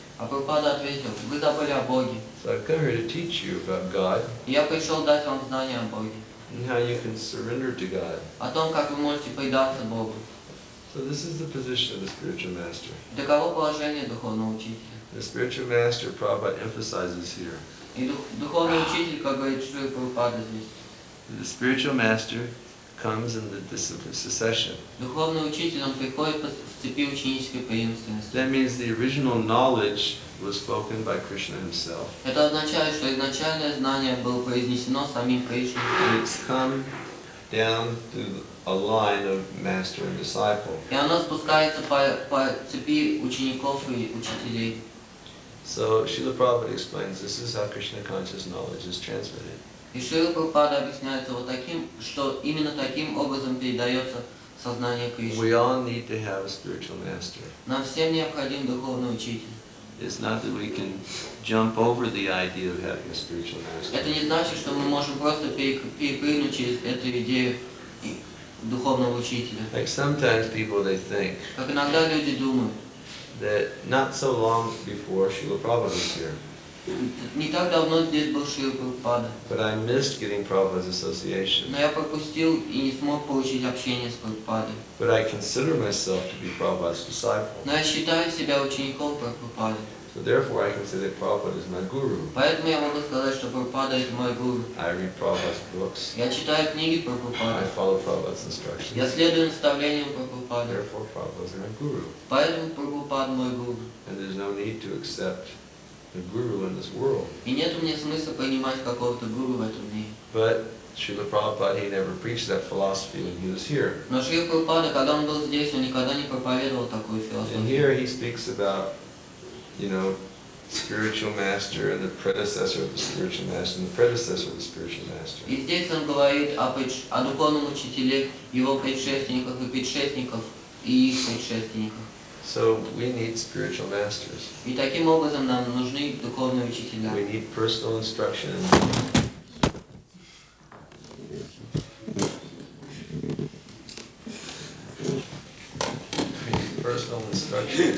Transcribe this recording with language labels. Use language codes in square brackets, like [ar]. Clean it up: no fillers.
[ru] А Прабхупада ответил, вы забыли о Боге. [en] So I've come here to teach you about God [ru] И я пришел дать вам знания о Боге, [en] and how you can surrender to God. [ru] о том, как вы можете предаться Богу. [en] So this is the position of the spiritual master. [ru] Таково положение духовного учителя. [en] The spiritual master, Prabhupada emphasizes here. [ru] И духовный учитель, как говорит Шрила Прабхупада здесь, [en] The spiritual master comes in the discipline succession. [ru] духовный учитель, он приходит в цепи ученической преемственности. [en] That means the original knowledge was spoken by Krishna himself. [ru] Это означает, что изначальное знание было произнесено самим Кришной. [en] And it's come down through a line of master and disciple. [ru] И оно спускается по цепи учеников и учителей. [en] So Srila Prabhupada explains this is how Krishna conscious knowledge is transmitted. [ru] И Шрила Прабхупада объясняется вот таким, что именно таким образом передается сознание Кришны. [en] We all need to have a spiritual master. [ru] Нам всем необходим духовный учитель. [en] It's not that we can jump over the idea of having a spiritual master. [ru] Это не значит, что мы можем просто перепрыгнуть через эту идею духовного учителя. [en] Like sometimes people they think [ru] Как иногда люди думают, [en] that not so long before Srila Prabhupada was here, [ru] не так давно здесь был Шрила Прабхупада, [en] but I missed getting Prabhupada's association. [ru] но я пропустил и не смог получить общение с Прабхупадой. [en] But I consider myself to be Prabhupada's disciple. [ru] Но я считаю себя учеником Прабхупады. [en] So therefore I can say that Prabhupada is my guru. [ru] Поэтому я могу сказать, что Прабхупада это мой гуру. [en] I read Prabhupada's books. [ru] Я читаю книги [en] I [ru] Прабхупады. [en] follow Prabhupada's instructions. [ru] Я следую наставлениям Прабхупады. [en] Therefore Prabhupada is my guru. [ru] Поэтому Прабхупада мой гуру. [en] And there's no need to accept the guru in this world. [ru] И нет мне смысла принимать какого-то гуру в этом мире. [en] But Srila Prabhupada, he never preached that philosophy when he was here. [ru] Но Шрила Прабхупада, когда он был здесь, он никогда не проповедовал такую [en] And here he speaks about, spiritual master and the predecessor of the spiritual master and the predecessor of the spiritual master. [ru] И здесь он говорит о духовном учителе, его предшественниках и предшественников, и их предшественниках. [en] So we need spiritual masters. [ru] И таким образом нам нужны духовные учителя. [en] We need personal instruction. We need personal instruction.